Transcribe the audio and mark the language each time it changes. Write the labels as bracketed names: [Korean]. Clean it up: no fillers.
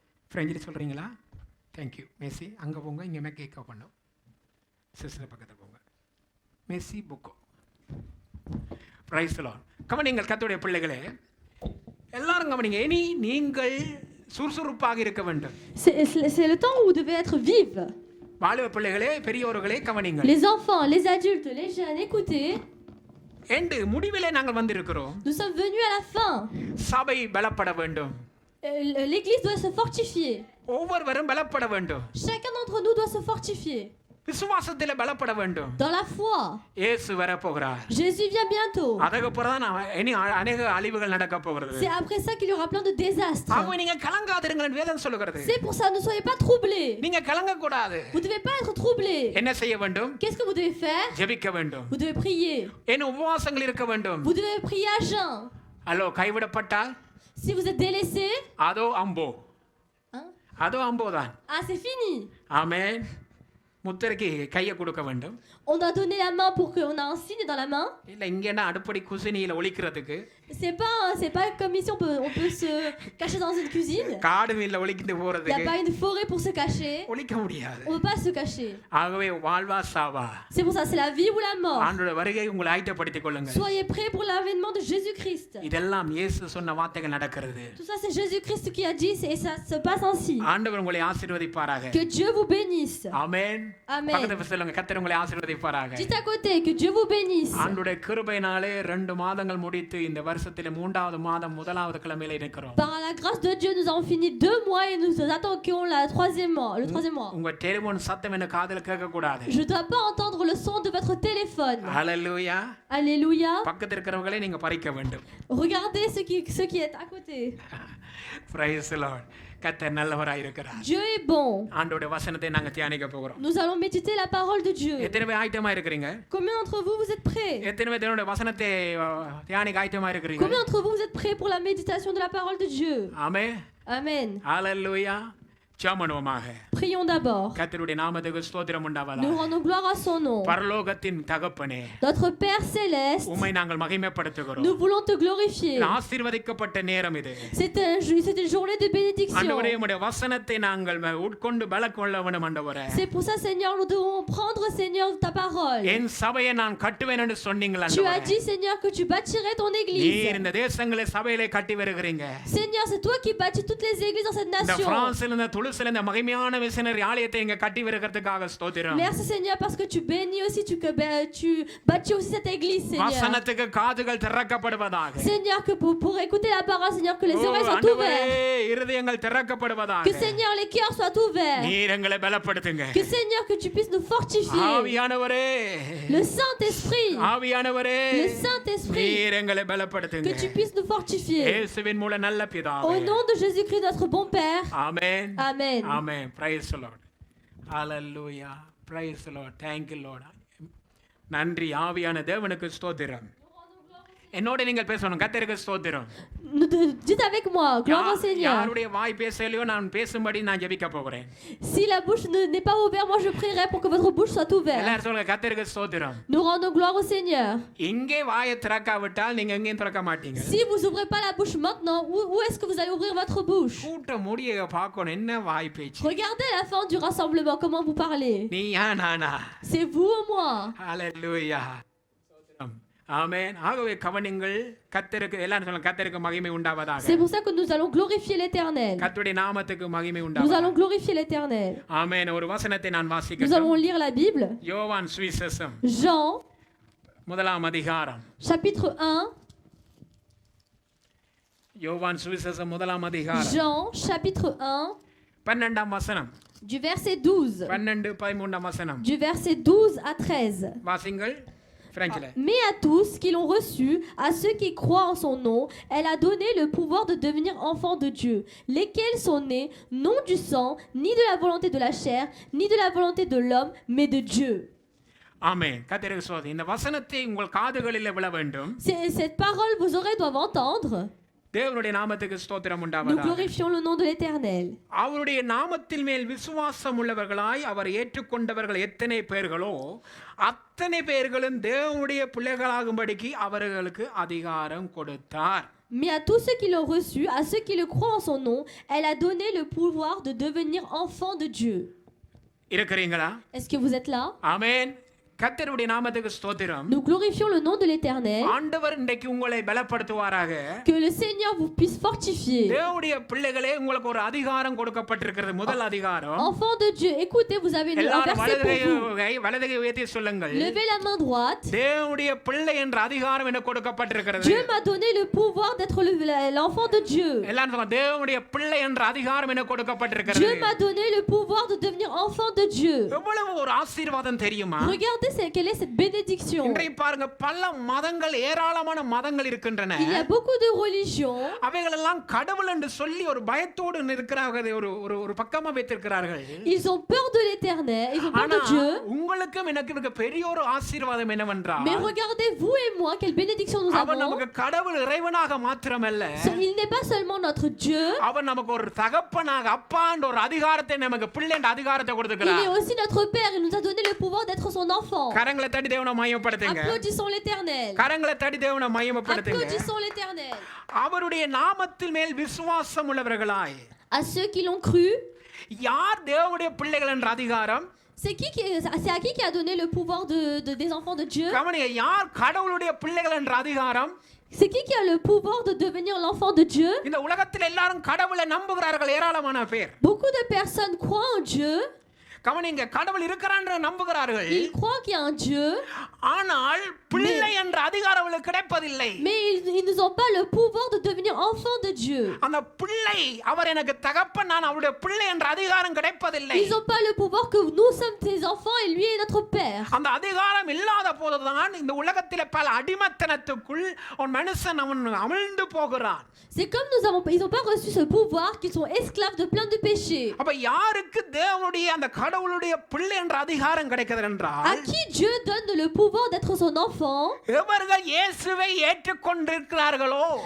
[Tamil] ஃப்ரெஞ்சில் சொல்கிறீங்களா? Thank you. Messi அங்கே போங்க, இங்கே கேட்க பண்ணும். சிஸ்டர் பக்கத்தில் போங்க. [French] மெஸ்ஸி புக்கோ. [English] Praise the Lord. [Tamil] கவனிங்கள் கர்த்தருடைய பிள்ளைகளே, எல்லாரும் கவனிங்க. இனி நீங்கள் சுறுசுறுப்பாக இருக்க வேண்டும். [French] C'est le temps où vous devez être vive. [Tamil] வாலிப பிள்ளைகளே, பெரியோர்களே கவனிங்கள். [French] Les enfants, les adultes, les jeunes, écoutez. [Tamil] End முடிவிலே நாங்கள் வந்திருக்கிறோம். [French] Nous sommes venus à la fin. [Tamil] சபை பலப்பட வேண்டும். [French] L'église doit se fortifier. [Tamil] ஒவ்வொருவரும் பலப்பட வேண்டும். [French] Chacun d'entre nous doit se fortifier. [Tamil] விசுவாசத்தில் பலப்பட வேண்டும். [French] Dans la foi. [Tamil] இயேசு வரப்போகிறார். [French] Jésus vient bientôt. [Tamil] அதுக்கப்புறம் தான் இனி அநேக அழிவுகள் நடக்க போகிறது. [French] C'est après ça qu'il y aura plein de désastres. [Tamil] ஆகவே நீங்க கலங்காதிருங்கள் வேதம் சொல்கிறது. [French] C'est pour ça, ne soyez pas troublés. [Tamil] நீங்க கலங்க கூடாது. [French] Vous devez pas être troublés. [Tamil] என்ன செய்ய வேண்டும்? [French] Qu'est-ce que vous devez faire? [Tamil] ஜெபிக்க வேண்டும். [French] Vous devez prier. [Tamil] என்ன உபவாசங்கள் இருக்க வேண்டும். [French] Vous devez prier à jeun. [Tamil] Hello, கைவிடப்பட்டால் [French] Si vous êtes délaissé, [Tamil] அதோ அம்போ. hein? அதோ அம்போதான். [French] Ah, c'est fini. [Tamil] ஆமென். முத்திரைக்கு கையை கொடுக்க வேண்டும். [French] On doit donner la main pour qu'on a un signe dans la main. [Tamil] இல்ல இங்கன்னா அடுப்படி குசினியில ஒளிக்கிறதுக்கு. [French] C'est pas comme ici on peut se cacher dans une cuisine. [Tamil] காடு மீன்ல ஒளிக்கிட்டு [French] Il y a [Tamil] போறதுக்கு. [French] pas une forêt pour se cacher. [Tamil] ஒளிக்க முடியாது. [French] On peut pas se cacher. [Tamil] ஆகவே வாழ்வா சாவா. [French] C'est pour ça, c'est la vie ou la mort. [Tamil] ஆண்டவருடைய வருகை உங்களை ஆயத்தப்படுத்திக் கொள்ளுங்கள். [French] Soyez prêts pour l'avènement de Jésus-Christ. [Tamil] இதெல்லாம் இயேசு சொன்ன வார்த்தைகள் நடக்கிறது. [French] Tout ça, c'est Jésus-Christ qui a dit et ça se passe ainsi. [Tamil] ஆண்டவர் உங்களை ஆசீர்வதிப்பாராக. [French] Que Dieu vous bénisse. [Tamil] ஆமென். [French] Amen. [Tamil] பக்கத்துல சொல்லுங்க, கர்த்தர் உங்களை ஆசீர்வதிப்பாராக. [French] Dites à côté que Dieu vous bénisse. [Tamil] ஆண்டவருடைய கிருபையினாலே 2 மாதங்கள் முடித்து இந்த வருஷத்திலே 3வது மாதம் 1வது கிழமையில இருக்கிறோம். [French] Par la grâce de Dieu, nous avons fini 2 mois et nous attaquons le troisième mois. [Tamil] உங்க டெலிபோன் சத்தம் என்ன காதுல கேட்க கூடாது. [French] Je ne dois pas entendre le son de votre téléphone. [Tamil] ஹalleluya. [French] Alléluia. [Tamil] பக்கத்துல இருக்கிறவங்களே நீங்க பறிக்க வேண்டும். [French] Regardez ce qui est à côté. [English] Praise the Lord. [Tamil] கர்த்தர் நல்லவராய் இருக்கிறார். [French] Dieu est bon. [Tamil] ஆண்டவருடைய வசனத்தை நாங்க தியானிக்க போகிறோம். [French] Nous allons méditer la parole de Dieu. [Tamil] எத்தனை பேர் ஆயத்தமா இருக்கிறீங்க? [French] Combien d'entre vous, vous êtes prêts? [Tamil] எத்தனை பேர் தேவனுடைய வசனத்தை தியானிக்க ஆயத்தமா இருக்கிறீங்க? [French] Combien d'entre vous, vous êtes prêts pour la méditation de la parole de Dieu? [Tamil] ஆமென். [French] Amen. [Tamil] ஹalleluya. ஜெபமனுமாக. [French] Prions d'abord. [Tamil] கர்த்தருடைய நாமத்துக்கு ஸ்தோத்திரம் உண்டாவதாக. [French] Nous rendons gloire à son nom. [Tamil] பரலோகத்தின் தகப்பனே, [French] Notre Père céleste, [Tamil] உம்மை நாங்கள் மகிமைப்படுத்துகிறோம். [French] nous voulons te glorifier. [Tamil] ஆசீர்வதிக்கப்பட்ட நேரம் இது. [French] C'est une journée de bénédiction. [Tamil] ஆண்டவரே, உம்முடைய வசனத்தை நாங்கள் உட்கொண்டு பலக்கொள்ள வேண்டும் ஆண்டவரே. [French] C'est pour ça, Seigneur, nous devons prendre, Seigneur, ta parole. [Tamil] என் சபையை நான் கட்டுவேன் என்று சொன்னீங்களா [French] Tu as [Tamil] ஆண்டவரே? [French] dit, Seigneur, que tu bâtirais ton [Tamil] நீர் [French] église. [Tamil] இந்த தேசங்களை சபையிலே கட்டி வருகிறீங்க. [French] Seigneur, c'est toi qui bâtis toutes les églises dans cette [Tamil] இந்த [French] nation. [Tamil] பிரான்சில் இந்த துளுசில் இந்த மகிமையான மிஷனரி ஆலயத்தை இங்க கட்டி வருகிறதுக்காக ஸ்தோத்திரம். [French] Merci, Seigneur, parce que tu bénis aussi, tu bâtis aussi cette église, Seigneur. [Tamil] வசனத்துக்கு காதுகள் திறக்கப்படுவதாக. [French] Seigneur, que pour écouter la parole, Seigneur, que les oreilles soient [Tamil] ஆண்டவரே, [French] ouvertes. [Tamil] இருதயங்கள் திறக்கப்படுவதாக. [French] Que, Seigneur, les cœurs soient ouverts. [Tamil] நீர் எங்களை பலப்படுத்துங்க. [French] Que, Seigneur, que tu puisses nous fortifier. [Tamil] ஆவியானவரே, [French] Le Saint-Esprit, [Tamil] ஆவியானவரே, [French] le Saint-Esprit, [Tamil] நீர் எங்களை [French] que [Tamil] பலப்படுத்துங்க. [French] tu puisses nous fortifier. [Tamil] இயேசுவின் மூலம் நல்ல [French] Au [Tamil] பிதாவே. [French] nom de Jésus-Christ, notre bon Père. [Tamil] Amen. [French] Amen. [English] Amen. Praise the Lord. Hallelujah. Praise the Lord. Thank you, Lord. [Tamil] நன்றி ஆவியான தேவனுக்கு ஸ்தோத்திரம். என்னோட நீங்கள் பேசணும். கர்த்தருக்கு ஸ்தோத்திரம். [French] Dites avec moi, gloire au Seigneur. [Tamil] யாருடைய வாய் பேசலையோ நான் பேசும்படி நான் ஜெபிக்க போகிறேன். [French] Si la bouche n'est pas ouverte, moi je prierai pour que votre bouche soit ouverte. [Tamil] எல்லாரும் சொல்லுங்க, கர்த்தருக்கு ஸ்தோத்திரம். [French] Nous rendons gloire au Seigneur. [Tamil] இங்கே வாயை திறக்காவிட்டால் நீங்க எங்கேயும் திறக்க மாட்டீங்க. [French] Si vous ouvrez pas la bouche maintenant, où est-ce que vous allez ouvrir votre bouche? [Tamil] கூட்ட முடிய பார்க்கணும். என்ன வாய் பேச்சு. [French] Regardez à la fin du rassemblement comment vous parlez. [Tamil] Neeya Naana? [French] C'est vous ou moi? [Tamil] ஹalleluya. ஆமென். ஆகவே கவனிங்கள், கர்த்தருக்கு எல்லாரும் சொல்லுங்க, கர்த்தருக்கு மகிமை உண்டாவதாக. [French] C'est pour ça que nous allons glorifier l'Éternel. [Tamil] கர்த்தருடைய நாமத்துக்கு மகிமை [French] Nous [Tamil] உண்டாவதாக. [French] allons glorifier l'Éternel. [Tamil] ஆமென். ஒரு வசனத்தை நான் [French] Nous [Tamil] வாசிக்கிறேன். [French] allons lire la Bible. [Tamil] யோவான் சுவிசேஷம் [French] Jean, [Tamil] முதலாம் அதிகாரம். [French] chapitre 1. [Tamil] யோவான் சுவிசேஷம் முதலாம் அதிகாரம் [French] Jean, chapitre 1, [Tamil] 12ஆம் வசனம். [French] du verset 12. [Tamil] 12 13ஆம் வசனம். [French] Du verset 12 à 13. [Tamil] வாசிங்கள் பிரெஞ்சில. [French] Mais à tous qui l'ont reçu, à ceux qui croient en son nom, elle a donné le pouvoir de devenir enfants de Dieu, lesquels sont nés non du sang, ni de la volonté de la chair, ni de la volonté de l'homme, mais de Dieu. [Tamil] ஆமென். கர்த்தருக்கு ஸ்தோத்திரம். இந்த வசனத்தை உங்கள் காதுகளில் விழ வேண்டும். [French] Cette parole, vos oreilles doivent entendre. [Tamil] தேவனுடைய நாமத்துக்கு ஸ்தோத்திரம் [French] Nous [Tamil] உண்டாவதாக. [French] glorifions le nom de l'Éternel. [Tamil] அவருடைய நாமத்தின் மேல் விசுவாசம் உள்ளவர்களாய் அவர் ஏற்றுக்கொண்டவர்கள் எத்தனை பேர்களோ அத்தனை பேர்களும் தேவனுடைய பிள்ளைகளாகும்படிக்கு அவர்களுக்கு அதிகாரம் கொடுத்தார். [French] Mais à tous ceux qui l'ont reçu, à ceux qui le croient en son nom, elle a donné le pouvoir de devenir enfants de Dieu. [Tamil] இருக்கிறீங்களா? [French] Est-ce que vous êtes là? [Tamil] ஆமென். கர்த்தருடைய நாமத்துக்கு ஸ்தோத்திரம். [French] Nous glorifions le nom de l'Éternel. [Tamil] ஆண்டவர் இன்றைக்கு உங்களை பலப்படுத்துவாராக. [French] Que le Seigneur vous puisse fortifier. [Tamil] தேவனுடைய பிள்ளைகளே, உங்களுக்கு ஒரு அதிகாரம் கொடுக்கப்பட்டிருக்கிறது. முதல் அதிகாரம். [French] Enfants de Dieu, écoutez, vous avez un [Tamil] எல்லாரும் [French] verset pour vous. [Tamil] வலதுகை உயர்த்தி சொல்லுங்கள். [French] Levez la main droite. [Tamil] தேவனுடைய பிள்ளை என்ற அதிகாரம் எனக்கு கொடுக்கப்பட்டிருக்கிறது. [French] Dieu m'a donné le pouvoir d'être l'enfant de Dieu. [Tamil] எல்லாரும் சொல்லுங்க, தேவனுடைய பிள்ளை என்ற அதிகாரம் எனக்கு கொடுக்கப்பட்டிருக்கிறது. [French] Dieu m'a donné le pouvoir de devenir enfant de Dieu. [Tamil] எவ்வளவு ஒரு ஆசீர்வாதம் தெரியுமா? [French] Regardez quelle est cette bénédiction. [Tamil] இன்றைக்கு பாருங்க, பல மதங்கள், ஏராளமான மதங்கள் இருக்கின்றன. [French] Il y a beaucoup de religions. [Tamil] அவைகள் எல்லாம் கடவுள் என்று சொல்லி ஒரு பயத்தோடு இருக்கிறார்கள், ஒரு பக்கமா வைத்திருக்கிறார்கள். [French] Ils ont peur de l'Éternel, ils ont peur [Tamil] ஆனா [French] de Dieu. [Tamil] உங்களுக்கும் எனக்கு இருக்க பெரிய ஒரு ஆசீர்வாதம் என்னவென்றால், [French] Mais regardez, vous et moi, quelle bénédiction nous [Tamil] அவன் [French] avons. [Tamil] நமக்கு கடவுள் இறைவனாக மாத்திரமல்ல, [French] Il n'est pas seulement notre Dieu, [Tamil] அவன் நமக்கு ஒரு தகப்பனாக, அப்பான்ற ஒரு அதிகாரத்தை, நமக்கு பிள்ளை என்ற அதிகாரத்தை [French] il [Tamil] கொடுத்திருக்கிறார். [French] est aussi notre Père. Il nous a donné le pouvoir d'être son enfant. [Tamil] கரங்களை தட்டி தேவனை மகிமைப்படுத்துங்க. [French] Applaudissons l'Éternel. [Tamil] கரங்களை தட்டி தேவனை மகிமைப்படுத்துங்க. [French] Applaudissons l'Éternel. [Tamil] அவருடைய நாமத்தின் மேல் விசுவாசம் உள்ளவர்களாய், [French] À ceux qui l'ont cru, [Tamil] யார் தேவனுடைய பிள்ளைகள் என்ற அதிகாரம்? [French] c'est à qui a donné le pouvoir des enfants de Dieu? [Tamil] கவனிங்க, யார் கடவுளுடைய பிள்ளைகள் என்ற அதிகாரம்? [French] C'est qui a le pouvoir de devenir l'enfant de Dieu? [Tamil] இந்த உலகத்தில் எல்லாரும் கடவுளை நம்புகிறார்கள், ஏராளமான பேர். [French] Beaucoup de personnes croient en Dieu. [Tamil] கவனிங்க, கடவுள் இருக்கிறான்னு நம்புகிறார்கள். [French] Ils croient qu'il y a un Dieu, [Tamil] ஆனால் பிள்ளை என்ற அதிகாரம் அவளுக்கு கிடைப்பதில்லை. [French] mais ils n'ont pas le pouvoir de devenir enfants de Dieu. [Tamil] அந்த பிள்ளை, அவர் எனக்கு தகப்பன், நான் அவருடைய பிள்ளை என்ற அதிகாரம் கிடைப்பதில்லை. [French] Ils n'ont pas le pouvoir que nous sommes ses enfants et lui est notre père. [Tamil] அந்த அதிகாரம் இல்லாத போதுதான் இந்த உலகத்திலே பல அடிமைத்தனத்துக்குள் ஒரு மனுஷன் அவன் அமிழ்ந்து போகிறான். [French] C'est comme ils n'ont pas reçu ce pouvoir qu'ils sont esclaves de plein de péchés. [Tamil] அப்ப யாருக்கு தேவனுடைய அந்த கடவுளுடைய பிள்ளை என்ற அதிகாரம் கிடைக்கிறது என்றால், [French] À qui Dieu donne le pouvoir d'être son enfant? [Tamil] எவர்கள் இயேசுவை ஏற்றுக்கொண்டிருக்கிறார்களோ,